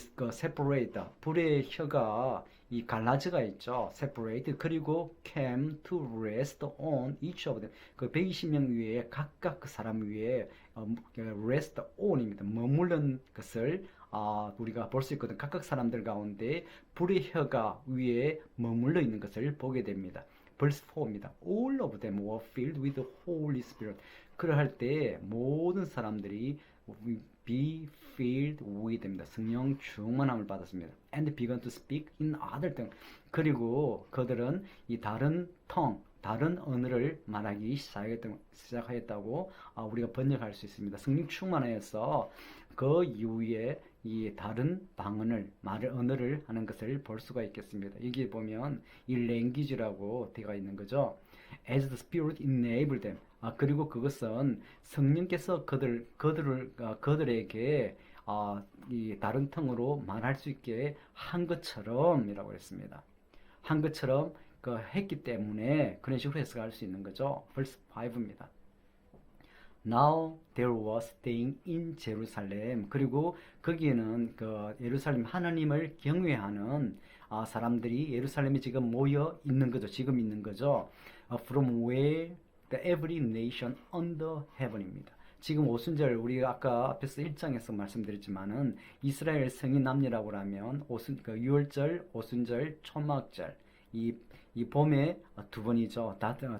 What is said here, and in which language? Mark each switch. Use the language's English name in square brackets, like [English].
[Korean] separate 불의 혀가 이 갈라져가 있죠. [English] separate 그리고 came to rest on each of them [Korean] 그 120명 위에 각각 그 사람 위에 [English] rest on입니다. [Korean] 머무른 것을 우리가 볼 수 있거든. 각각 사람들 가운데 불의 혀가 위에 머물러 있는 것을 보게 됩니다. verse 4입니다. [English] All of them were filled with the Holy Spirit. [Korean] 그러할 때 모든 사람들이 [English] be filled with [Korean] 입니다. 성령 충만함을 받았습니다. [English] And began to speak in other tongues. [Korean] 그리고 그들은 이 다른 다른 언어를 말하기 시작하였다고 우리가 번역할 수 있습니다. 성령 충만하여서 그 이후에 이 다른 언어를 하는 것을 볼 수가 있겠습니다. 여기에 보면 이 language라고 되어 있는 거죠. [English] As the Spirit enabled them. [Korean] 그리고 그것은 성령께서 그들에게 이 다른 tongue로 말할 수 있게 한 것처럼이라고 했습니다. 한 것처럼 했기 때문에 그런 식으로 해석할 수 있는 거죠. verse 5입니다. [English] Now there was staying in Jerusalem. [Korean] 그리고 거기에는 예루살렘 하나님을 경외하는 사람들이 예루살렘에 지금 모여 있는 거죠. 지금 있는 거죠. [English] From where the every nation under heaven입니다. [Korean] 지금 오순절 우리가 아까 앞에서 1장에서 말씀드렸지만은 이스라엘 성인 남녀라고 하면 6월절, 오순절, 초막절 이 봄에 두 번이죠. 다